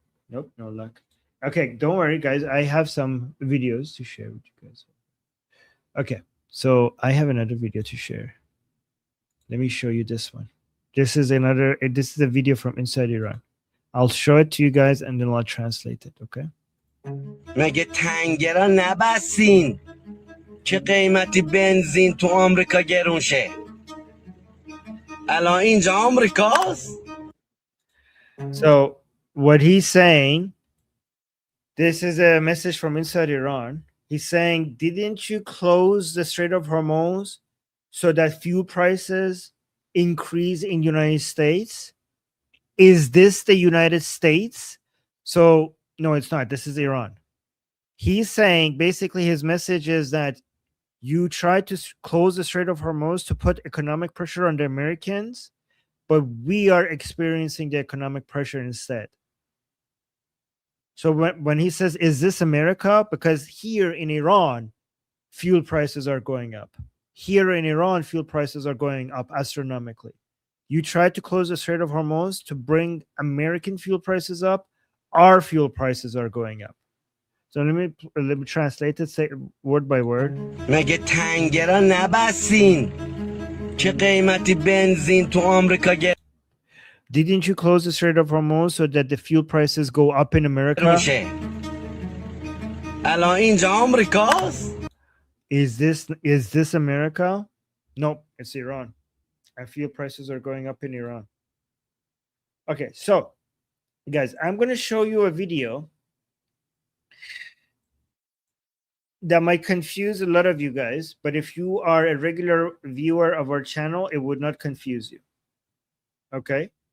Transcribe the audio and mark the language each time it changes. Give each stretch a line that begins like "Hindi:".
English: Nope, no luck. Okay, don't worry, guys. I have some videos to share with you guys. Okay, so I have another video to share. Let me show you this one. This is a video from inside Iran. I'll show it to you guys and then I'll translate it, okay?
Persian: مگه تنگرا نبستین که قیمتی بنزین تو آمریکا گرون شه الان اینجا آمریکاست.
English: So what he's saying, this is a message from inside Iran. He's saying, didn't you close the Strait of Hormuz so that fuel prices increase in the United States? Is this the United States? So, no, it's not. This is Iran. He's saying, basically, his message is that you tried to close the Strait of Hormuz to put economic pressure on the Americans, but we are experiencing the economic pressure instead. So when he says, is this America? Because here in Iran, fuel prices are going up. Here in Iran, fuel prices are going up astronomically. You tried to close the Strait of Hormuz to bring American fuel prices up. Our fuel prices are going up. So let me translate it, say word by word.
Persian: مگه تنگرا نبستین که قیمتی بنزین تو آمریکا
English: Didn't you close the Strait of Hormuz so that the fuel prices go up in America?
Persian: شه الان اینجا آمریکاست
English: Is this America? Nope, it's Iran. And fuel prices are going up in Iran. Okay, so guys, I'm going to show you a video that might confuse a lot of you guys, but if you are a regular viewer of our channel, it would not confuse you. Okay?